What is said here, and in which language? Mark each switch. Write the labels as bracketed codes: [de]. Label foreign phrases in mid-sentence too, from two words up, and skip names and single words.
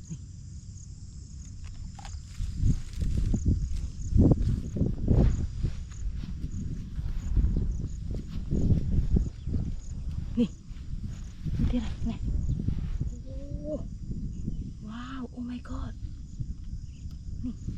[km] នេះទៀតនេះអូវ៉ាវ [en] Oh my god [km] នេះ